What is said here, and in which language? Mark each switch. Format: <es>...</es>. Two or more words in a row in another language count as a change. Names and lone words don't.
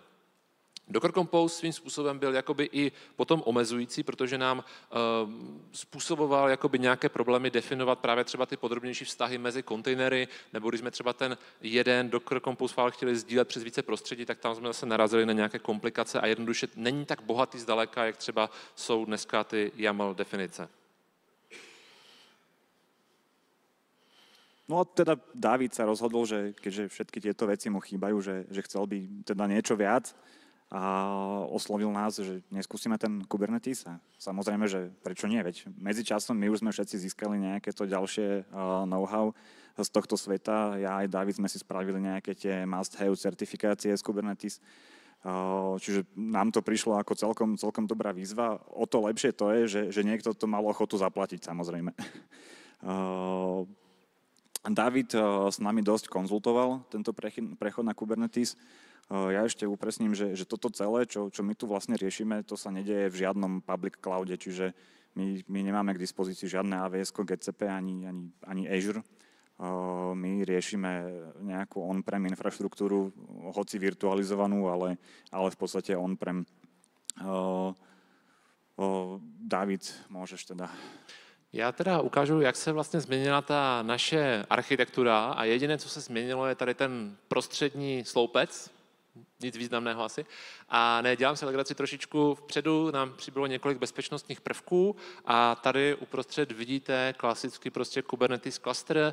<cs>Docker Compose svým způsobem byl jakoby i potom omezující, protože nám způsoboval jakoby nějaké problémy definovat právě třeba ty podrobnější vztahy mezi kontejnery, nebo když jsme třeba ten jeden Docker Compose file chtěli sdílet přes více prostředí, tak tam jsme zase narazili na nějaké komplikace a jednoduše není tak bohatý zdaleka, jak třeba jsou dneska ty YAML definice.</cs> <sk>No teda Dávid sa rozhodol, že keďže všetky tieto veci mu chýbajú, že chcel by teda niečo viac, a oslovil nás, že neskúsime ten Kubernetes a samozrejme, že prečo nie, veď medzičasom my už sme všetci získali nejaké to ďalšie know-how z tohto sveta. Ja aj David sme si spravili nejaké tie must-have certifikácie z Kubernetes, čiže nám to prišlo ako celkom dobrá výzva. O to lepšie to je, že niekto to mal ochotu zaplatiť, samozrejme. David s nami dosť konzultoval tento prechod na Kubernetes. Ja ešte upresním, že toto celé, čo my tu vlastne riešime, to sa nedieje v žiadnom</sk> <en>public cloude,</en> <sk>čiže my nemáme k dispozícii žiadne AWS, GCP ani Azure. My riešime nejakú on-prem infraštruktúru, hoci virtualizovanú, ale v podstate on-prem. David, môžeš teda...</sk> <cs>Já teda ukážu, jak se vlastně změnila ta naše architektura a jediné, co se změnilo, je tady ten prostřední sloupec, nic významného asi. A ne, dělám si legraci trošičku. Vpředu nám přibylo několik bezpečnostních prvků a tady uprostřed vidíte klasicky prostě Kubernetes cluster.</cs>